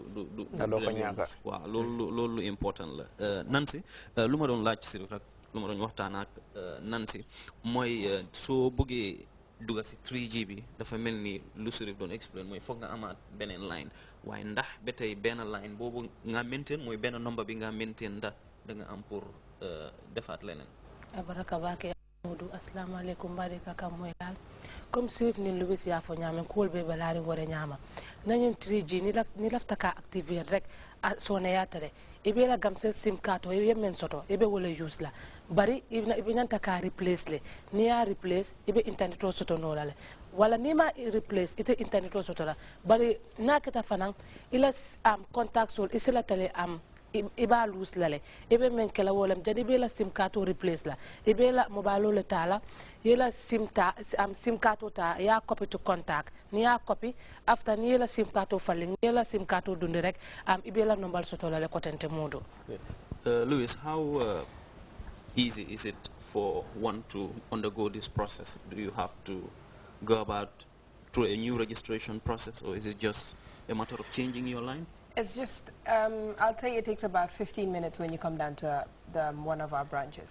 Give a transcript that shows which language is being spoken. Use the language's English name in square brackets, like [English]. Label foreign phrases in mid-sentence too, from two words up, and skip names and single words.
[Wolof] waaw loolu lu important la Nancy lu ma doon laaj si rek lu ma doon waxtaan ak Nancy mooy soo bëggee duga si 3G bi dafa mel ni lu Sirif doon explain mooy foog nga amaat beneen line waaye ndax ba tey benn line boobu nga maintain mooy benn number bi nga maintain ndax da nga am pour defaat leneen [Mandingo] abaraka baake Modou [Arabic] السلام عليكم [Mandingo] barika kam moy dal comme Sirif ni lu wis ya fo ñamen ko be balari ngore ñama nañen 3G ni lafta ka activer rek so ne yatare ibe la Gamcel [English] SIM card [Mandingo] o yemen soto ibe wala use la bari ibe nanta ka replace le ni ya replace ibe internet o soto no la wala ni ma replace ite internet o soto la bari nakata fanan ila contact sol isela tele iba lose lale ibe men kala wolam jadi be la [English] SIM card [Mandingo] o replace la ibe la mobile le tala yela [English] SIM card [Mandingo] o ta ya [English] copy to contact [Mandingo] ni ya [English] copy after [Mandingo] ni yela [English] SIM card [Mandingo] o falling yela [English] SIM card [Mandingo] o dundi rek ibe la number soto lale kotente Modou. [English] Louis, how easy is it for one to undergo this process? Do you have to go about through a new registration process, or is it just a matter of changing your line? It's just, I'll tell you, it takes about 15 minutes when you come down to one of our branches.